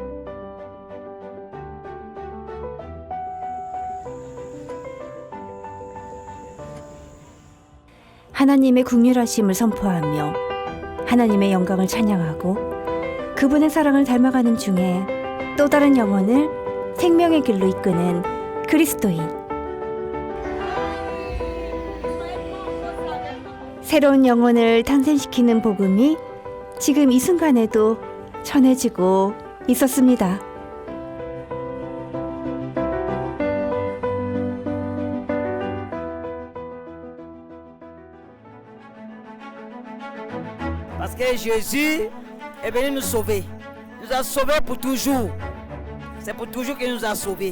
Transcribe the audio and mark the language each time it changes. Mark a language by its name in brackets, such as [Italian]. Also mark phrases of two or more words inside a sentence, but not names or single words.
[Korean] 하나님의 긍휼하심을 선포하며 하나님의 영광을 찬양하고 그분의 사랑을 닮아가는 중에 또 다른 영혼을 생명의 길로 이끄는 그리스도인. 새로운 영혼을 탄생시키는 복음이 지금 이 순간에도 전해지고 있었습니다. [French] Parce que Jésus est venu nous sauver. Il nous a sauvés pour toujours. C'est pour toujours qu'il nous a sauvés.